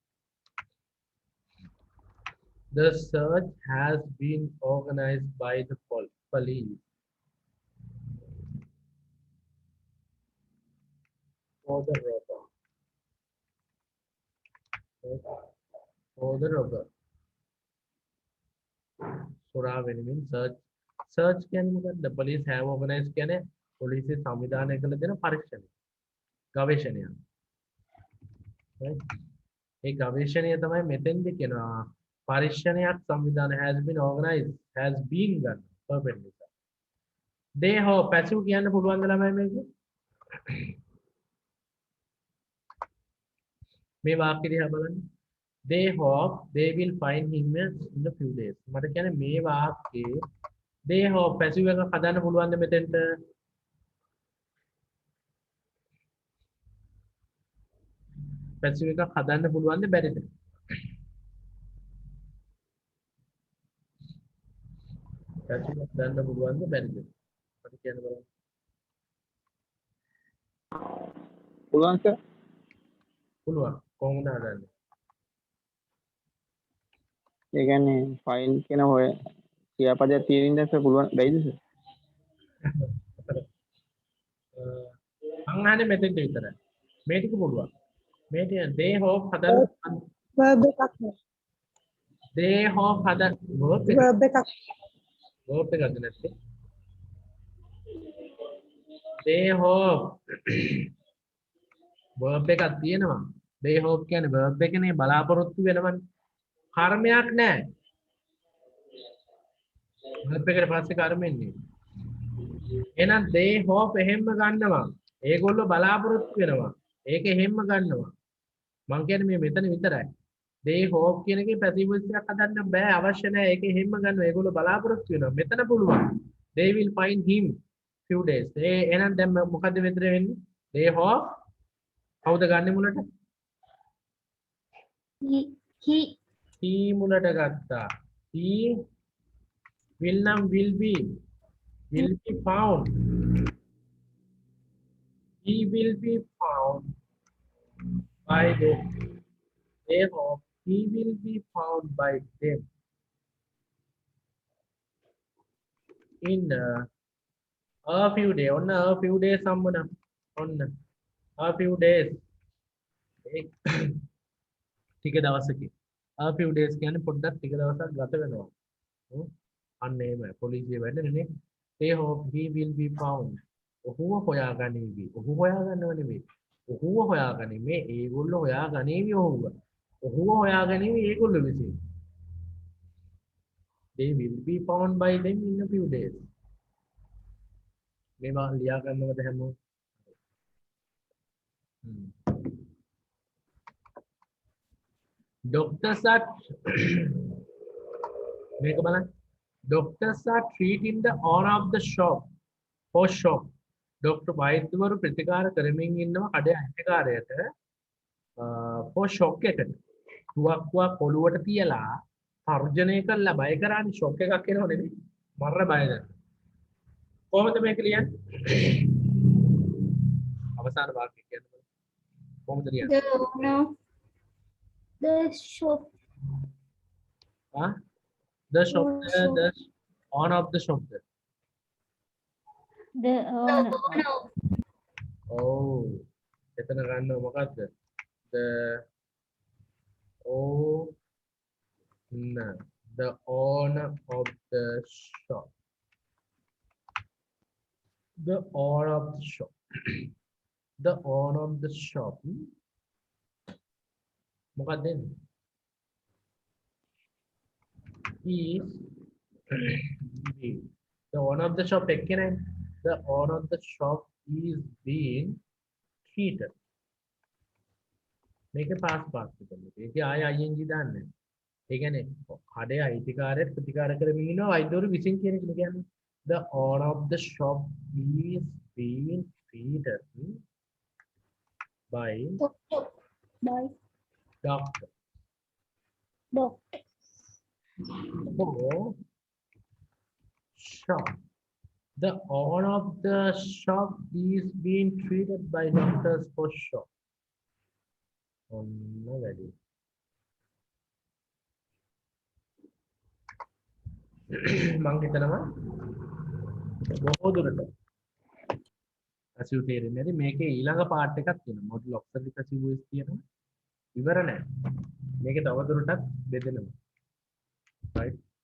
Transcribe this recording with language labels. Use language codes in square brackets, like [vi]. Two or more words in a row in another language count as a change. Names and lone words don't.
[en] The search has been organized by the police for the robber. For the robber. [si] සොරා වෙනුවෙන් search කියන්නේ මොකක්ද? [en] The police have organized [si] කියන්නේ පොලිසිය සංවිධානය කළ දෙන පරීක්ෂණය. ගවේෂණය. Right? ඒ ගවේෂණය තමයි මෙතෙන්දි කියනවා පරීක්ෂණයක් සංවිධානය [en] has been organized has been [si] ගන්න perfect නිසා. [en] They hope passive [si] කියන්න පුළුවන්ද ළමයි මේක? මේ වාක්‍ය දිහා බලන්න. [en] They hope they will find him in a few days. [si] මට කියන්නේ මේ වාක්‍යයේ [en] they hope passive [si] එක හදන්න පුළුවන්ද මෙතෙන්ට? passive එකක් හදන්න පුළුවන්ද බැරිද? passive එකක් හදන්න පුළුවන්ද බැරිද? මට කියන්න බලන්න. පුළුවන් සර්. පුළුවන්. කොහොමද හදන්නේ? ඒ කියන්නේ ෆයිල් කියන ඔය ක්‍රියාපදයක් තියෙන ඉඳන් සර් පුළුවන් බැයිද සර්? මං අහන්නේ මෙතෙන්ට විතරයි. මේ ටික පුළුවන්. මේ ටික [en] they hope [si] හදන්න verb එකක් නේ. [en] they hope හදන්න verb [si] verb එකක්. එකක්ද නැත්තේ? [en] they hope verb [si] එකක් තියෙනවා. [en] they hope [si] කියන්නේ verb එකනේ බලාපොරොත්තු වෙනවනේ. කර්මයක් නැහැ. verb එකට පස්සේ කර්මෙන්නේ. එහෙනම් [en] they hope [si] එහෙම්ම ගන්නවා. ඒගොල්ලෝ බලාපොරොත්තු වෙනවා. ඒක එහෙම්ම ගන්නවා. මං කියන්නේ මේ මෙතන විතරයි. [en] they hope [si] කියන එකේ [en] passive voice [si] එකක් හදන්න බෑ අවශ්‍ය නැහැ. ඒක එහෙම්ම ගන්නවා. ඒගොල්ලෝ බලාපොරොත්තු වෙනවා. මෙතන පුළුවන්. [en] they will find him few days. [si] එහෙනම් දැන් මොකද්ද මෙතන වෙන්නේ? [en] they hope [si] කවුද ගන්නෙ මුලට? he මුලට ගත්තා. [en] he will නම් will be found. He will be found by them. They hope he will be found by them in a few days. On a few days, someone on a few days. [si] ටික දවසකින්. [en] A few days [si] කියන්නේ පොඩ්ඩක් ටික දවසක් ගත වෙනවා. අන්න එහෙමයි. පොලිසිය වැඩනේ. [en] They hope he will be found. [si] ඔහුව හොයාගනීවි. ඔහු හොයාගන්නව නෙවෙයි. ඔහුව හොයාගනිමේ ඒගොල්ලෝ හොයාගනීවි ඔහුව. ඔහුව හොයාගනීවි ඒගොල්ලෝ විසින්. [en] They will be found by them in a few days. [si] මේවා ලියා ගන්නවද හැමෝම? [en] Doctors are [si] මේක බලන්න. [en] Doctors are treating the owner of the shop for shock. Dr. [si] වෛද්‍යවරු ප්‍රතිකාර කරමින් ඉන්නවා කඩේ අයිතිකාරයට [en] for shock [si] එකට. තුවක්කුවක් ඔළුවට තියලා තර්ජනය කරලා බය කරන්නේ shock එකක් එනව නෙමෙයි. මරණ බය දැන්. කොහොමද මේක ලියන්නේ? අවසාන වාක්‍ය කියන්න බලන්න. කොහොමද ලියන්නේ? [en] The shop. The shop, the owner of the shop. The owner. [si] Oh, එතන ගන්නව මොකද්ද? [en] The owner of the shop. The owner of the shop. The owner of the shop. [si] මොකක්ද දෙන්නේ? [en] Is the owner of the shop එක්කනේ. The owner of the shop is being treated. [si] මේක [en] past participle [si] එක. ඒකේ ආය ing දාන්නේ නැහැ. ඒ කියන්නේ කඩේ අයිතිකාරයට ප්‍රතිකාර කරමින් ඉන්නවා වෛද්‍යවරු විසින් කියන එක කියන්නේ [en] the owner of the shop is being treated by Boy. doctor. Doctor. For shop. The owner of the shop is being treated by doctors for shop. No value. [si] මං හිතනවා බොහෝ දුරට පැසිව් තේරෙන්නේ නැති මේකේ ඊළඟ පාර්ට් එකක් තියෙනවා [en] modal auxiliary passive voice [si] තියෙනවා ඉවර නැහැ මේක තව දුරටත් බෙදෙනවා right